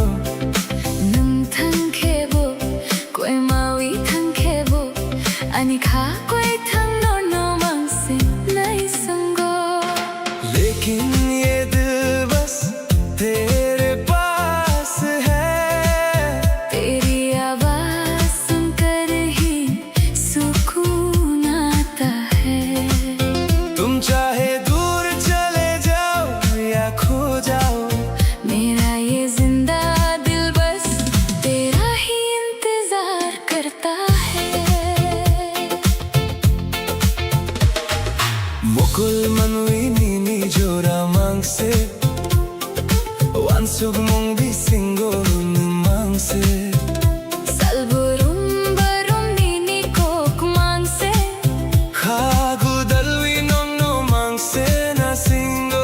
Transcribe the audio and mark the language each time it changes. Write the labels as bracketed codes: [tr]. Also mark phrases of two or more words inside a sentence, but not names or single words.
[trp] Nung thang khebo koi mawi thang khebo ani kha koi thang no mang se nai sango। [hi] लेकिन ये दिल बस तेरे पास है। तेरी आवाज सुनकर ही सुकून आता है। तुम चाहे दूर चले जाओ या खो जाओ, मेरा ये जिंदा दिल बस तेरा ही इंतजार करता है। [trp] मुकुल मनवी नीनी जोरा मांग से वानसुग मोंग भी सिंगो मांग से Salburum barum nini kok mang se, खागु दलवी नोंग नो मांग से ना सिंगो।